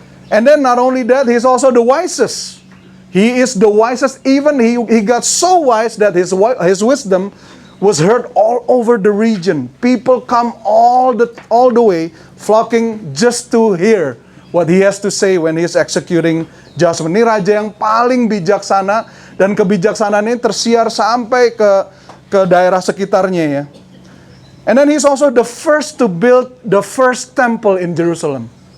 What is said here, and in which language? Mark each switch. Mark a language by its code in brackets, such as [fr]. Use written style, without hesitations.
[en] And then not only that, he's also the wisest. He is the wisest. Even he got so wise that his wisdom was heard all over the region. People come all the way flocking just to hear what he has to say when he is executing judgment. [id] Ini raja yang paling bijaksana Dan kebijaksanaan ini tersiar sampai ke daerah sekitarnya ya. [en] And then he's also the first to build the first temple in Jerusalem.